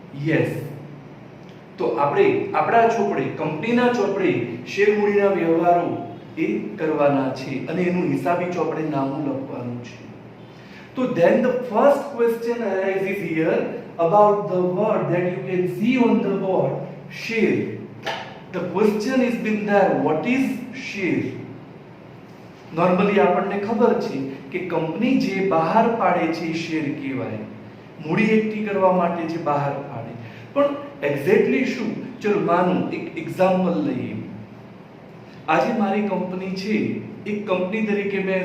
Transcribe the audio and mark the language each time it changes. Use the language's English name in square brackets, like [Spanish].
[Gujarati] Yes તો આપણે આપણા ચોપડે કંપનીના ચોપડે શેર મૂડીના વ્યવહારો એ કરવાના છે અને એનું હિસાબી ચોપડે નામું લખવાનું છે તો [English] then the first question arises here about the word that you can see on the board share. The question is been there what is share? [Gujarati] Normally આપણને ખબર છે કે કંપની જે બહાર પાડે છે શેર કહેવાય મૂડી એકઠી કરવા માટે જે બહાર પાડે પણ એક્ઝેક્ટલી શું ચલો માનું એક એક્ઝામ્પલ લઈએ આજે મારી કંપની છે એક કંપની તરીકે